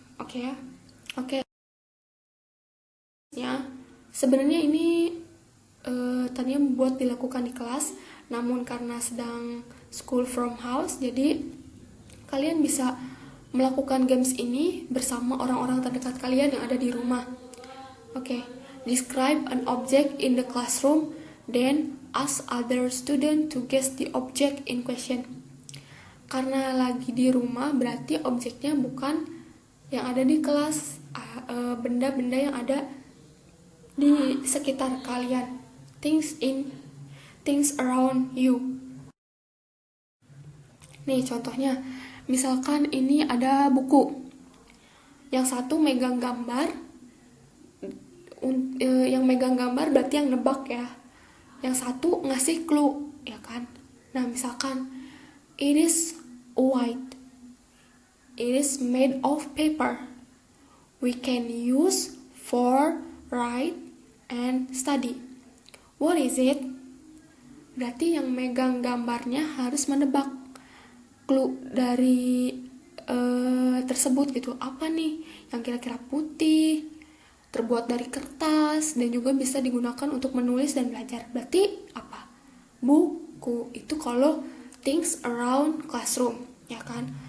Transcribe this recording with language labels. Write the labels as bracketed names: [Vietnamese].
[Indonesian] Oke ya. Oke. Ya. Sebenarnya ini tadinya buat dilakukan di kelas, namun karena sedang [English] school from house, [Indonesian] jadi kalian bisa melakukan games ini bersama orang-orang terdekat kalian yang ada di rumah. [English] Oke, describe an object in the classroom, then ask other student to guess the object in question. [Indonesian] Karena lagi di rumah, berarti objeknya bukan yang ada di kelas, benda-benda yang ada di sekitar kalian, [English] things around you. [Indonesian] Nih contohnya, misalkan ini ada buku, yang satu megang gambar, yang megang gambar berarti yang nebak ya, yang satu ngasih clue ya kan. Nah misalkan [English] it is white, it is made of paper, we can use for write and study. What is it? [Indonesian] Berarti yang megang gambarnya harus menebak clue dari tersebut gitu. Apa nih yang kira-kira putih, terbuat dari kertas, dan juga bisa digunakan untuk menulis dan belajar. Berarti apa? Buku. Itu kalau [English] things around classroom, [Indonesian] ya kan?